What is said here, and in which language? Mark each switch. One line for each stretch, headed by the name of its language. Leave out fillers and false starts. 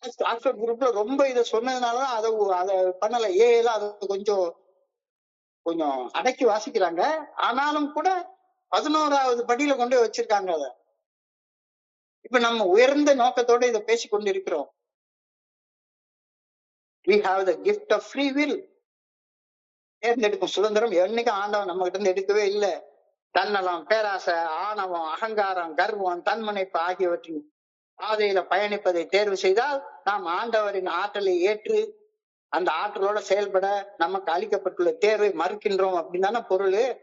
Tamil: Oxford குரூப்ல ரொம்ப இதை சொன்னதுனாலதான் அதை பண்ணல. ஏலாம் அதை கொஞ்சம் அடக்கி வாசிக்கிறாங்க. ஆனாலும் கூட 11வது படியில கொண்டு போய் வச்சிருக்காங்க. அதை இப்ப நம்ம உயர்ந்த நோக்கத்தோட இதை பேசிக்கொண்டு இருக்கிறோம்.
English: We have the gift of free will.
Tamil: தேர்ந்தெடுக்கும் சுதந்திரம் என்னைக்கும் ஆண்டவன் நம்ம கிட்ட இருந்து எடுக்கவே இல்லை. தன்னலம், பேராசை, ஆணவம், அகங்காரம், கர்வம், தன்முனைப்பு ஆகியவற்றின் பாதையில பயணிப்பதை தேர்வு செய்தால் நாம் ஆண்டவரின் ஆற்றலை ஏற்று அந்த ஆற்றலோட செயல்பட நமக்கு அளிக்கப்பட்டுள்ள தேர்வை மறுக்கின்றோம் அப்படின்னு தானே பொருள்.